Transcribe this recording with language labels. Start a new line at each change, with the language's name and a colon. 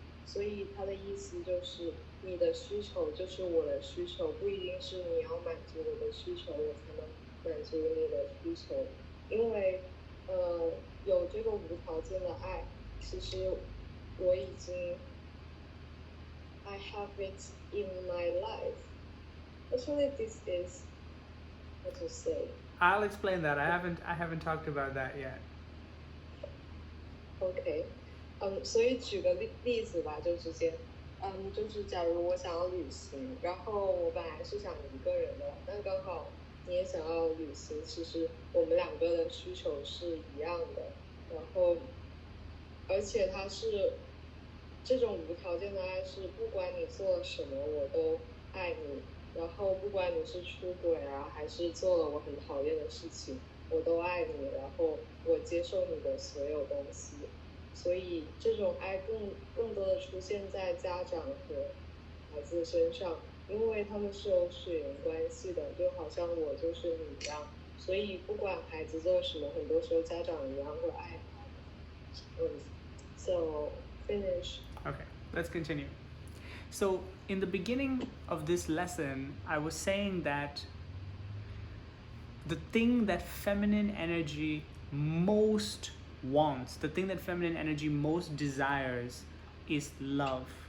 Chinese: 所以他的意思就是，你的需求就是我的需求，不一定是你要满足我的需求，我才能满足你的需求。因为有这个无条件的爱，其实我已经
English: I have it in my life. Actually, this is what to say. I'll explain that. I haven't talked about that yet.
Chinese: OK， 所以举个例子吧，就直接，就是假如我想要旅行，然后我本来是想一个人的，但刚好你也想要旅行，其实我们两个的需求是一样的，然后而且它是这种无条件的爱，是不管你做了什么我都爱你，然后不管你是出轨啊，还是做了我很讨厌的事情，我都爱你，然后我接受你的所有东西。所以这种爱更多的出现在家长和孩子身上，因为他们是有血缘关系的，就好像我就是你一样，所以不管孩子做什么，很多时候家长一样会爱他。
English: So finish. Okay, let's continue. So, in the beginning of this lesson, I was saying that the thing that feminine energy most wants, the thing that feminine energy most desires, is love.